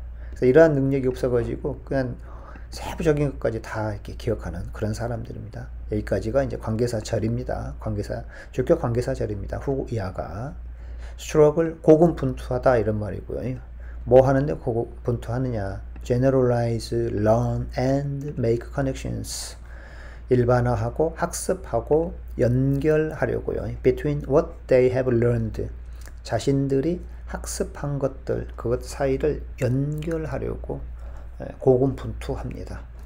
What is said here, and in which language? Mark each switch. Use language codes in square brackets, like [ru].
[ko] 그래서 이러한 능력이 없어가지고 그냥 세부적인 것까지 다 이렇게 기억하는 그런 사람들입니다. 여기까지가 이제 관계사절입니다. 주격 관계사절입니다. 후 이하가 struggle 고군분투하다 이런 말이고요. 뭐 하는데 고군분투하느냐? [en] generalize, learn and make connections. [ko] 일반화하고 학습하고 연결하려고요. [en] between what they have learned. [ko] 자신들이 학습한 것들 그것 사이를 연결하려고 고군분투합니다.